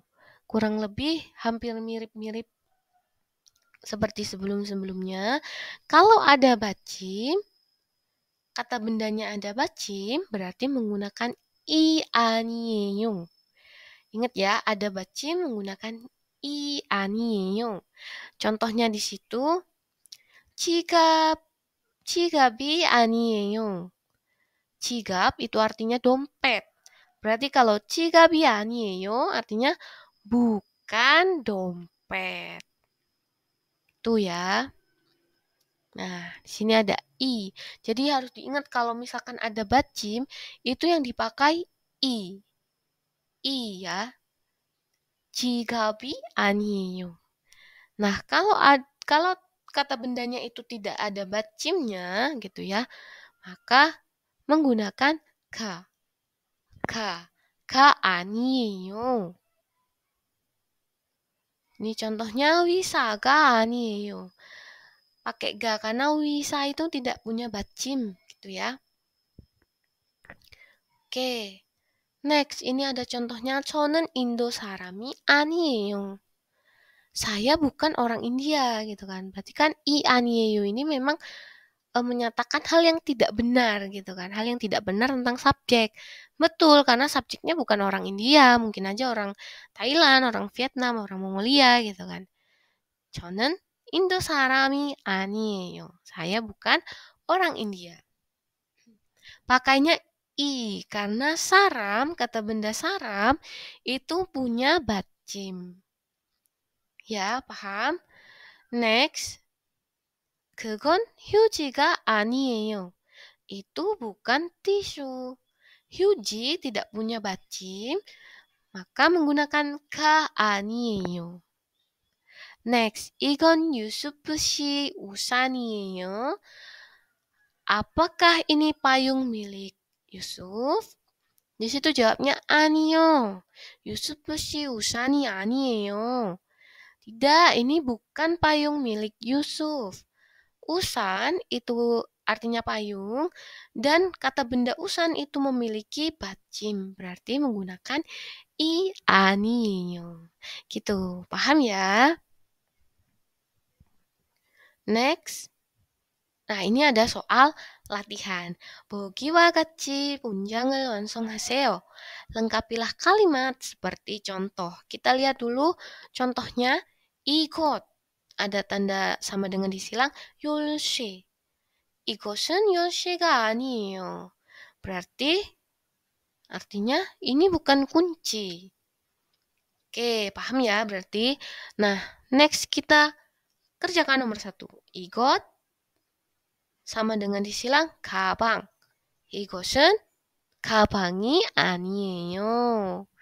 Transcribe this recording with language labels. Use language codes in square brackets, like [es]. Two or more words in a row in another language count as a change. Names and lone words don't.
[id] Kurang lebih hampir mirip-mirip seperti sebelum-sebelumnya. Kalau ada bacim, kata bendanya ada bacim, berarti menggunakan i 아니에요. Ingat ya, ada bacim menggunakan i 아니에요. Contohnya di situ, [ko] 지갑, 지갑이 아니에요. [id] 지갑 itu artinya dompet. Berarti kalau [ko] 지갑이 아니에요 [id] artinya bukan dompet. Tuh ya. Nah, di sini ada i. Jadi harus diingat kalau misalkan ada bacim, itu yang dipakai i. I ya. [ko] 지갑이 아니에요. [id] Nah, kalau kata bendanya itu tidak ada bacimnya gitu ya, maka menggunakan ka. Ka 아니에요. Ini contohnya [ko] wisa가 아니에요. [id] Pakai ga karena wisa itu tidak punya bacim gitu ya. Oke. Next, ini ada contohnya [ko] 저는 인도 사람이 아니에요. [id] Saya bukan orang India gitu kan. Berarti kan i 아니에요 ini memang menyatakan hal yang tidak benar gitu kan. Hal yang tidak benar tentang subjek. Betul, karena subjeknya bukan orang India, mungkin aja orang Thailand, orang Vietnam, orang Mongolia gitu kan. [ko] 저는 인도 사람이 아니에요. [id] Saya bukan orang India. Pakainya i karena saram, kata benda saram itu punya bacim. Ya, paham? Next. [ko] 그건 휴지가 아니에요. [id] Itu bukan tisu. 휴지 tidak punya bacim, maka menggunakan ka 아니에요. [ko] Next, 이건 유수프 씨 우산이에요. [id] Apakah ini payung milik Yusuf? Di situ jawabnya 아니요. [ko] 유수프 씨 우산이 아니에요. [id] Tidak, ini bukan payung milik Yusuf. Usan itu artinya payung dan kata benda usan itu memiliki bacim, berarti menggunakan i 아니에요. Gitu, paham ya? Next. Nah, ini ada soal latihan. [ko] 보기와 같이 문장을 완성하세요. [id] Lengkapilah kalimat seperti contoh. Kita lihat dulu contohnya. [ko] 이곳. [id] Ada tanda sama dengan disilang 열쇠. [ko] 이것은 열쇠가 아니에요. [id] Berarti artinya ini bukan kunci. Oke, paham ya berarti. Nah, next kita kerjakan nomor 1. 이것 sama dengan disilang 가방. [ko] 이것은 가방이 아니에요.